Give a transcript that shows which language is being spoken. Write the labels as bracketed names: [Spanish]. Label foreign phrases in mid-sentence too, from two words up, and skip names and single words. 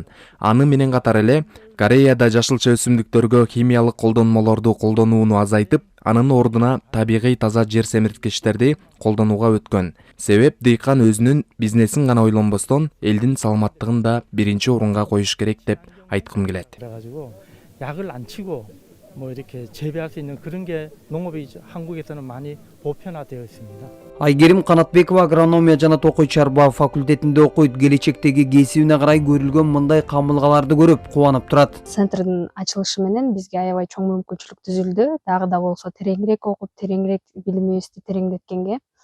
[Kyrgyz] Аны менен катар эле Кореяда жашылча өсүмдүктөргө химиялык колдонмолорду колдонууну азайтып, анын ордуна табигый таза жер семирткичтерди колдонууга өткөн. Себеп дыйкан өзүнүн бизнесин гана ойлонбостон, элдин саламаттыгын да биринчи орунга коюш керек деп айткым келет. [Korean] 그래가지고 약을 안 치고 이렇게 재배할 수 있는 그런 게 농업이 한국에서는 많이 보편화되어 있습니다. [Kyrgyz] Айгерим Канатбекова агрономия жана токой чарба факультетинде окуйт. Келечектеги кесибине карай көрүлгөн мындай камылгаларды көрүп кубанып турат. Центрдин ачылышы менен бизге аябай чоң мүмкүнчүлүк түзүлдү. Дагы да болсо тереңирээк окуп, тереңирээк билимибизди тереңдеткенге.